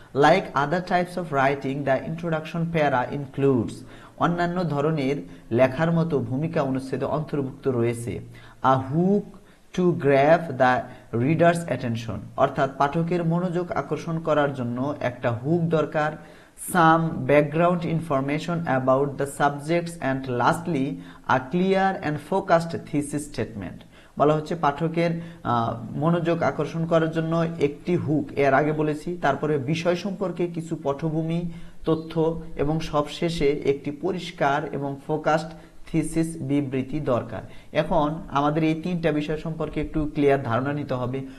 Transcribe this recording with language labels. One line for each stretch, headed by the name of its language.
English: Like other types of writing, the introduction para includes.
Bangla: অন্যান্য ধরনের লেখার মতো ভূমিকা অনুচ্ছেদে অন্তর্ভুক্ত রয়েছে
English: a hook to grab the reader's attention,
Bangla: অর্থাৎ পাঠকের মনোযোগ আকর্ষণ করার জন্য একটা হুক দরকার।
English: Some background information about the subjects and lastly a clear and focused thesis statement.
Bangla: বলা হচ্ছে পাঠকের মনোযোগ আকর্ষণ করার জন্য একটি হুক, এর আগে বলেছি, তারপরে বিষয় সম্পর্কে কিছু পটভূমি তথ্য এবং সবশেষে একটি পরিষ্কার এবং ফোকাসড থিসিস বিবৃতি দরকার। এখন আমাদের এই তিনটা বিষয় সম্পর্কে একটু ক্লিয়ার ধারণা নিতে হবে।